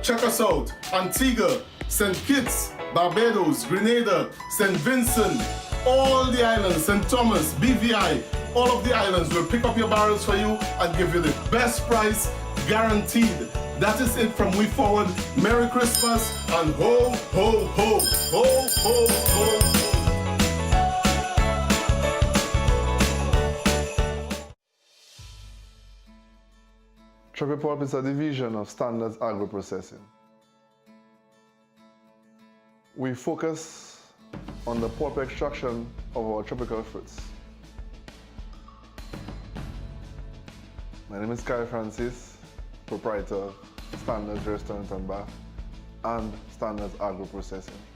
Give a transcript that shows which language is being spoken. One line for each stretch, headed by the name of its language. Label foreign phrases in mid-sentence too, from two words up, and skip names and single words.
English: Check us out. Antigua, St. Kitts, Barbados, Grenada, St. Vincent, all the islands, St. Thomas, BVI, all of the islands will pick up your barrels for you and give you the best price guaranteed. That is it from We Forward. Merry Christmas and ho, ho, ho, ho, ho, ho. Tropipulp is a division of Standards Agro-Processing. We focus on the pulp extraction of our tropical fruits. My name is Kyle Francis, proprietor of Standards Restaurant and Bar and Standards Agro-Processing.